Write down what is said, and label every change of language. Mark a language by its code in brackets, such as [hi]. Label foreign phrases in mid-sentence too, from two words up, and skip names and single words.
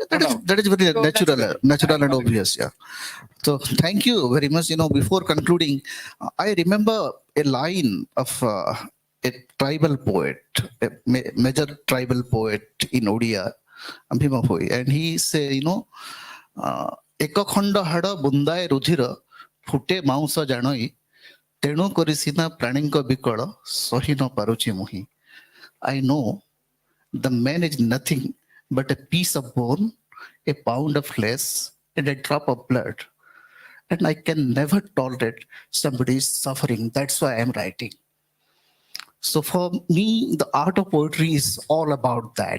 [en] that is very So that's natural and obvious. Yeah. So thank you very much. Before concluding, I remember a line of a tribal poet, a major tribal poet in Odia, Bhima Bhoi, and he say, [or] ଏକ ଖଣ୍ଡ ହାଡ଼ ବୁନ୍ଦାଏ ରୁଧିର ଫୁଟେ ମାଉଁସ ଜାଣଇ ତେଣୁ କରି ସିନା ପ୍ରାଣୀଙ୍କ ବିକଳ ସହି ନ ପାରୁଛି ମୁହିଁ. [en] I know the man is nothing but a piece of bone, a pound of flesh, and a drop of blood. And I can never tolerate somebody's suffering. That's why I'm writing. So for me, the art of poetry is all about that.